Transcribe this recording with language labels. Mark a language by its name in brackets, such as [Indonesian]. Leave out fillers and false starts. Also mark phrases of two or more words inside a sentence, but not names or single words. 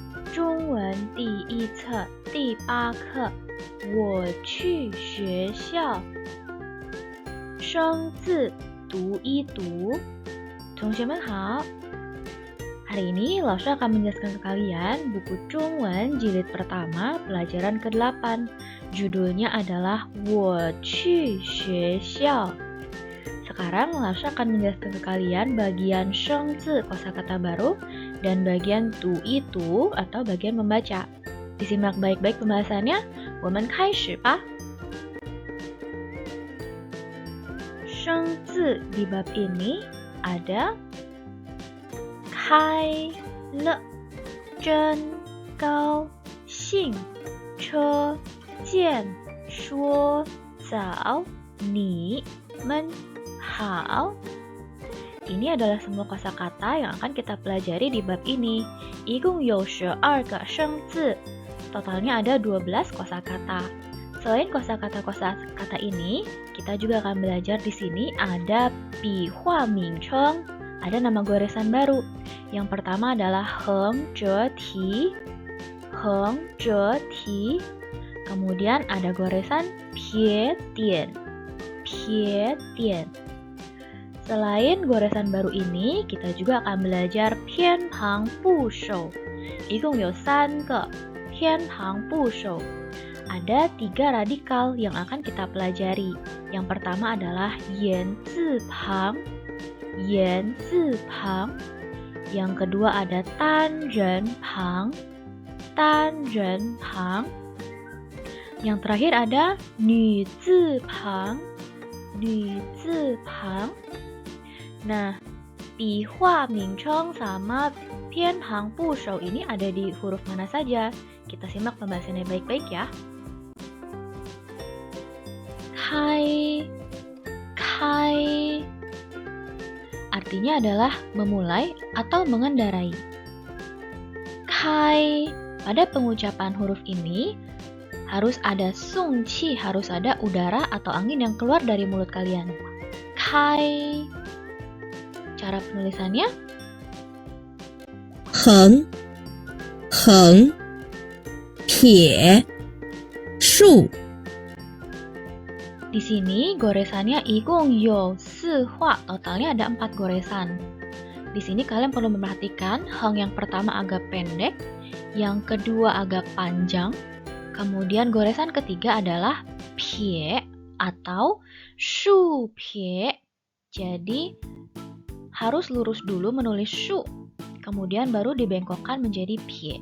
[Chinese] 中文第一册第8课我去学校生字读一读 Teman-teman好. [Indonesian] Hari ini Lausha akan menjelaskan ke kalian buku Zhongwen jilid pertama pelajaran ke-8. Judulnya adalah [Chinese] 我去学校. [Indonesian] Sekarang Lausha akan menjelaskan ke kalian bagian shengzi kosakata baru dan bagian tu itu atau bagian membaca. Disimak baik-baik pembahasannya. [Chinese] 我们开始吧. [Indonesian] Shengzi di bab ini ada [Chinese] 开了真高兴车见说早你们好. [Indonesian] Ini adalah semua kosakata yang akan kita pelajari di bab ini. [Chinese] 一共有12个生字. [Indonesian] Totalnya ada 12 kosakata. Selain kosakata ini, kita juga akan belajar di sini ada [Chinese] 笔画名称, [Indonesian] ada nama goresan baru. Yang pertama adalah [Chinese] 横折体, [Indonesian] kemudian ada goresan [Chinese] 撇点. [Indonesian] Selain goresan baru ini, kita juga akan belajar [Chinese] 偏旁部首. 一共有3个偏旁部首. [Indonesian] Ada 3 radikal yang akan kita pelajari. Yang pertama adalah [Chinese] 言字旁. [Indonesian] Yang kedua ada [Chinese] 单人旁. [Indonesian] Yang terakhir ada [Chinese] 女字旁. [Indonesian] Nah, [Chinese] 笔画名称 [Indonesian] sama [Chinese] 偏旁部首 [Indonesian] ini ada di huruf mana saja? Kita simak pembahasannya baik-baik ya. 开 artinya adalah memulai atau mengendarai. 开 pada pengucapan huruf ini harus ada sungqi, harus ada udara atau angin yang keluar dari mulut kalian. 开 cara penulisannya [Chinese] 横撇竖. [Indonesian] Di sini goresannya [Chinese] 一共有4画, [Indonesian] totalnya ada 4 goresan. Di sini kalian perlu memperhatikan heng yang pertama agak pendek, yang kedua agak panjang, kemudian goresan ketiga adalah pie atau [Chinese] 竖撇. [Indonesian] Jadi harus lurus dulu menulis shu, kemudian baru dibengkokkan menjadi pie.